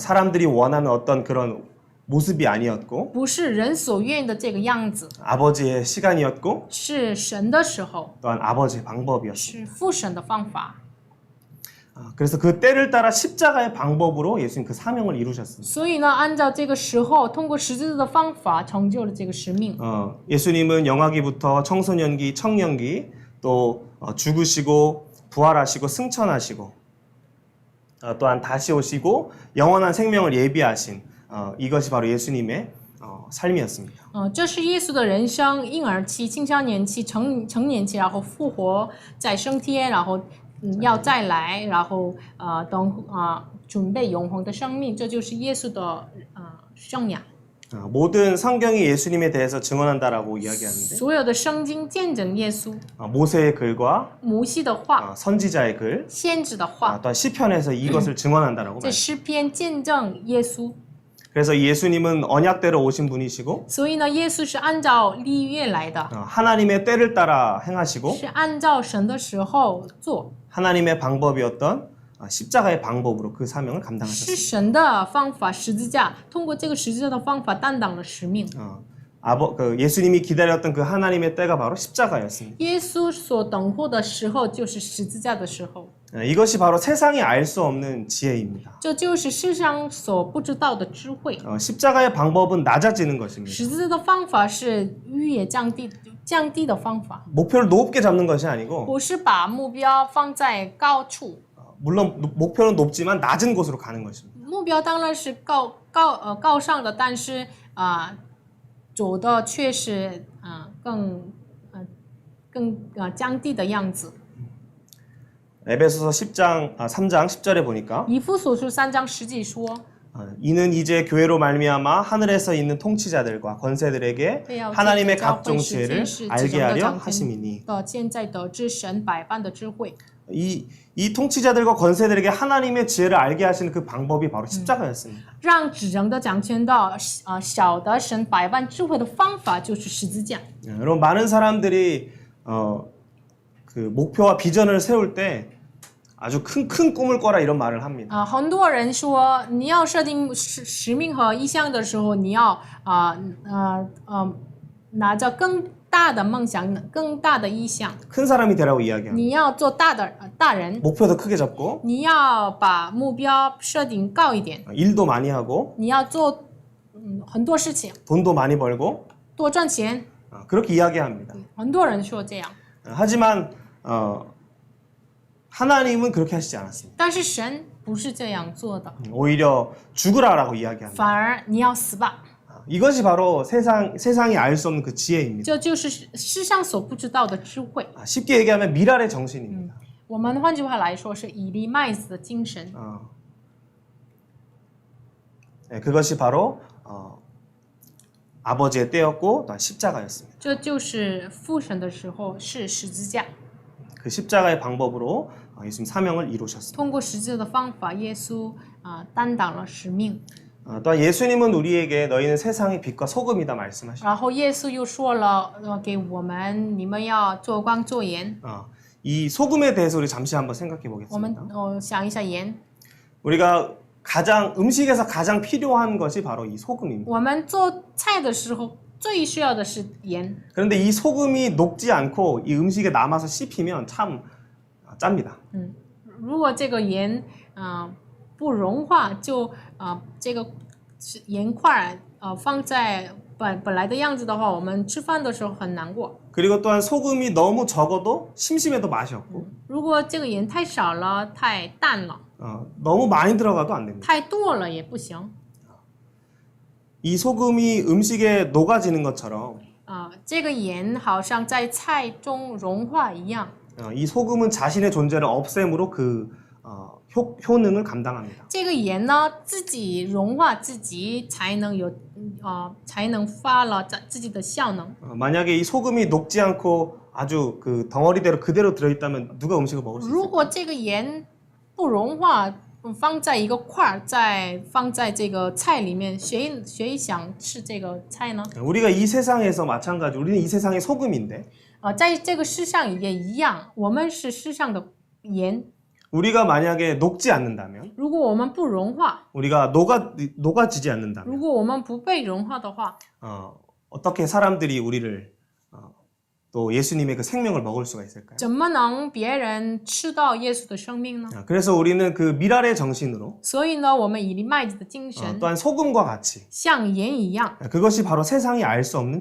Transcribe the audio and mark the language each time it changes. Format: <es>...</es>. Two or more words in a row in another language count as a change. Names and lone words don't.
<ko>사람들이 원하는 어떤 그런 모습이 아니었고</ko> <zh>不是人所愿的这个样子，</zh> <ko>아버지의 시간이었고</ko> <zh>是神的时候，</zh> <ko>또한 아버지의 방법이었습니다.</ko> <zh>是父神的方法。</zh> <ko>그래서 그 때를 따라 십자가의 방법으로 예수님 그 사명을 이루셨습니다.</ko> <zh>所以呢，按照这个时候，通过十字架的方法成就了这个使命。</zh> <ko>예수님은 영아기부터 청소년기, 청년기 또 죽으시고 부활하시고 승천하시고 또한 다시 오시고 영원한 생명을 예비하신 이것이 바로 예수님의 삶이었습니다.</ko> <zh>这是耶稣的人生，婴儿期、青少年期、成年期，然后复活，再升天，然后要再来，然后准备永恒的生命，这就是耶稣的生涯。</zh> <ko>모든 성경이 예수님에 대해서 증언한다라고 이야기하는데</ko> <zh>所有的圣经见证耶稣，</zh> <ko>모세의 글과</ko> <zh>摩西的话、</zh> <ko>선지자의 글,</ko> <zh>先知的话，</zh> <ko>또한 시편에서 이것을 증언한다라고</ko> <zh>在</zh> <ko>말합니다.</ko> <zh>诗篇见证耶稣。</zh> <ko>그래서 예수님은 언약대로 오신 분이시고</ko> <zh>所以呢，耶稣是按照立约来的，</zh> <ko>하나님의 때를 따라 행하시고</ko> <zh>是按照神的时候做，</zh> <ko>하나님의 방법이었던 십자가의 방법으로 그 사명을</ko> <zh>是</zh> <ko>감당하셨습니다.</ko> <zh>神的方法，十字架，通过这个十字架的方法担当了使命。</zh> <ko>예수님이 기다렸던 그 하나님의 때가 바로 십자가였습니다.</ko> <zh>耶稣所等候的时候，就是十字架的时候，</zh> <ko>이것이 바로 세상이 알 수 없는 지혜입니다.</ko> <zh>这就是世上所不知道的智慧。</zh> <ko>십자가의 방법은 낮아지는 것입니다.</ko> <zh>十字架的方法是越降低的方法，</zh> <ko>목표를 높게 잡는 것이 아니고</ko> <zh>不是把目标放在高处，</zh> <ko>물론 목표는 높지만 낮은 곳으로 가는 것입니다.</ko> <zh>目标当然是高尚的，但是走的却是更降低的样子。</zh> <ko>에베소서 3장 10절에 보니까</ko> <zh>以弗所书3章10节说，</zh> <ko>이는 이제 교회로 말미암아 하늘에서 있는 통치자들과 권세들에게 하나님의 각종 지혜를 알게 하려 하심이니</ko> <zh>现在得知神百般的智慧。</zh> <ko>이 통치자들과 권세들에게 하나님의 지혜를 알게 하시는 그 방법이 바로 십자가였습니다.</ko> <zh>让指人的掌权的晓得神百般智慧的方法就是十字架。</zh> <ko>여러분 많은 사람들이 그 목표와 비전을 세울 때 아주 큰 꿈을 꿔라 이런 말을 합니다.</ko> <zh>很多人说你要设定使命和意向的时候，你要拿着更大的梦想，更大的意向。</zh> <ko>큰 사람이 되라고 이야기합니다.</ko> <zh>你要做大人，</zh> <ko>목표도 크게 잡고</ko> <zh>你要把目标设定高一点，</zh> <ko>일도 많이 하고</ko> <zh>你要做很多事情，</zh> <ko>돈도 많이 벌고</ko> <zh>多赚钱。</zh> <ko>그렇게 이야기합니다.</ko> <zh>很多人说这样，</zh> <ko>하지만 하나님은 그렇게 하시지 않았습니다.</ko> <zh>但是神不是这样做的，</zh> <ko>오히려 죽으라라고 이야기합니다.</ko> <zh>反而你要死吧。</zh> <ko>이것이 바로 세상이 알 수 없는 그 지혜입니다.</ko> <zh>这就是世上所不知道的智慧。</zh> <ko>쉽게 얘기하면 미랄의 정신입니다.</ko> <zh>我们换句话来说，是以利麦子的精神。</zh> <ko>네, 그것이 바로 아버지의 때였고 또 십자가였습니다.</ko> <zh>这就是父神的时候是十字架，</zh> <ko>그 십자가의 방법으로 예수님 사명을 이루셨습니다.</ko> <zh>通过十字架的方法，耶稣担当了使命。</zh> <ko>또한 예수님은 우리에게 너희는 세상의 빛과 소금이다 말씀하시죠.</ko> <zh>然后耶稣又说了，给我们，你们要做光做盐。</zh> <ko>이 소금에 대해서 우리 잠시 한번 생각해</ko> <zh>我们</zh> <ko>보겠습니다.</ko> <zh>想一下盐，</zh> <ko>우리가 음식에서 가장 필요한 것이 바로 이 소금입니다.</ko> <zh>我们做菜的时候最需要的是盐。</zh> <ko>그런데 이 소금이 녹지 않고 이 음식에 남아서 씹히면 참 짭니다.</ko> <zh>如果这个盐不融化，就这个盐块放在本来的样子的话，我们吃饭的时候很难过。</zh> <ko>그리고 또한 소금이 너무 적어도 심심해도 맛이 없고</ko> <zh>如果这个盐太少了，太淡了，</zh> <ko>너무 많이 들어가도 안 됩니다.</ko> <zh>太多了也不行。</zh> <ko>이 소금이 음식에 녹아지는 것처럼</ko> <zh>这个盐好像在菜中融化一样。</zh> <ko>이 소금은 자신의 존재를 없앰으로 그 효능을 감당합니다.</ko> <zh>这个盐呢，自己融化自己，才能发了自己的效能。</zh> <ko>만약에 이 소금이 녹지 않고 아주 그 덩어리대로 그대로 들어있다면 누가 음식을 먹을 수</ko> <zh>如</zh> <ko>있을까요?</ko> <zh>果这个盐不融化，放在一个块儿，再放在这个菜里面，谁想吃这个菜呢？</zh> <ko>우리가 이 세상에서 마찬가지 우리는 이 세상의 소금인데</ko> <zh>在这个世上也一样，我们是世上的盐。</zh> <ko>우리가 만약에 녹지 않는다면</ko> <zh>如果我们不融化，</zh> <ko>우리가 녹아지지 않는다면</ko> <zh>如果我们不被融化的话，</zh> <ko>어떻게 사람들이 우리를 또 예수님의 그 생명을 먹을 수가 있을까요?</ko> <zh>怎么能别人吃到耶稣的生命呢？</zh> <ko>그래서 우리는 그 미랄의 정신으로</ko> <zh>所以呢，我们以利麦子的精神，</zh> <ko>또한 소금과 같이</ko> <zh>像盐一样，</zh> <ko>그것이 바로 세상이 알 수 없는</ko>